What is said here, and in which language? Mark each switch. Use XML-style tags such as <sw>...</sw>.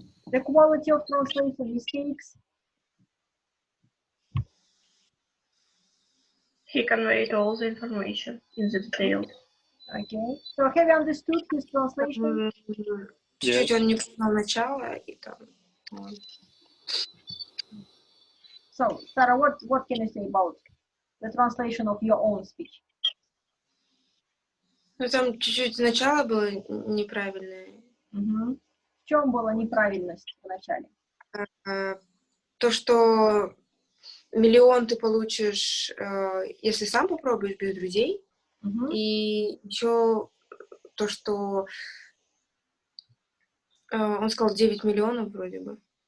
<en>The quality of translation, mistakes. He conveyed all the information in the detail. Okay. So have you understood his translation?</en> <ru>Чуть-чуть он не понял начало и там.</ru> <en>So Sarah, what can you say about the translation of your own speech?</en> <ru>Ну там чуть-чуть начало было неправильное. В чем была неправильность в начале? То, что миллион ты получишь, если сам попробуешь без друзей, и еще то, что он сказал 9 миллионов вроде бы.</ru>